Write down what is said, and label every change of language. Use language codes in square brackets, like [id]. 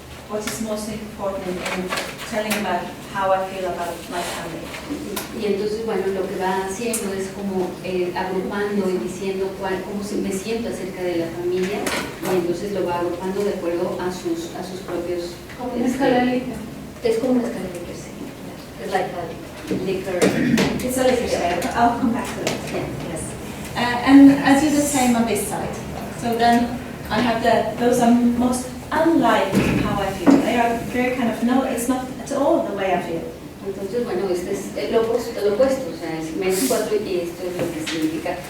[en] What is most important in telling about how I feel about my family? [es] Y entonces, bueno, lo que va haciendo es como agrupando y diciendo cómo me siento acerca de la familia, y entonces lo va agrupando de acuerdo a sus propios... Como una escalerita. Es como una escalerita, sí. Es [en] like a liquor. It's a liquor scale. I'll come back to that. Yeah. Yes. And I do the same on this side. So then I have those are most unlike how I feel. They are very kind of, no, it's not at all the way I feel. [es] Entonces, bueno, este es lo opuesto, o sea, es -4 y esto es lo que significa.